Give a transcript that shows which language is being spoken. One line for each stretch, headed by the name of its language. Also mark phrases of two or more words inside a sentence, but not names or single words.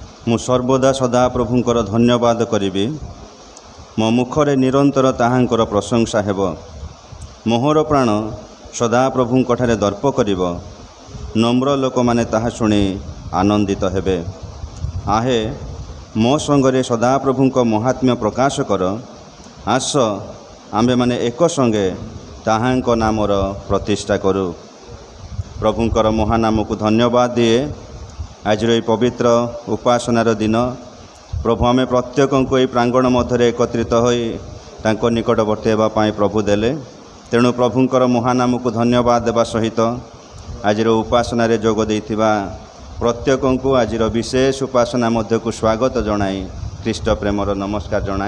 Odia: ମୁଁ ସର୍ବଦା ସଦା ପ୍ରଭୁଙ୍କର ଧନ୍ୟବାଦ କରି ମୋ ମୁଖରେ ନିରନ୍ତର ତାହାଙ୍କର ପ୍ରଶଂସା ହେବ। ମୋହର ପ୍ରାଣ ସଦା ପ୍ରଭୁଙ୍କଠାରେ ଦର୍ପ କରିବ। ନମ୍ର ଲୋକ ମାନେ ତାହା ଶୁଣି ଆନନ୍ଦିତ ହେବେ। ଆହେ ମୋ ସଙ୍ଗରେ ସଦା ପ୍ରଭୁଙ୍କ ମାହାତ୍ମ୍ୟ ପ୍ରକାଶ କର। ଆସ ଆମ୍ଭେ ମାନେ ଏକ ସଙ୍ଗେ ତାହାଙ୍କ ନାମର ପ୍ରତିଷ୍ଠା କରୁ। ପ୍ରଭୁଙ୍କର ମହାନାମ କୁ ଧନ୍ୟବାଦ ଦିଏ। ଆଜି ପବିତ୍ର ଉପାସନାର ଦିନ ପ୍ରଭୁ ଆମେ ପ୍ରତ୍ୟେକ କୁ ଏହି ପ୍ରାଙ୍ଗଣ ମଧ୍ୟ ଏକତ୍ରିତ ହୋଇ ତାଙ୍କୁ ନିକଟବର୍ତ୍ତୀ ହେବା ପାଇଁ ପ୍ରଭୁ ଦେଲେ। ତେଣୁ ପ୍ରଭୁଙ୍କର ମହାନାମ କୁ ଧନ୍ୟବାଦ ଦେବା ସହିତ ଆଜି ଉପାସନା ଯୋଗ ଦେଇଥିବା ପ୍ରତ୍ୟେକ କୁ ଆଜି ବିଶେଷ ଉପାସନା ମଧ୍ୟ କୁ ସ୍ୱାଗତ ଜଣାଇ ଖ୍ରୀଷ୍ଟ ପ୍ରେମର ନମସ୍କାର ଜଣାଏ।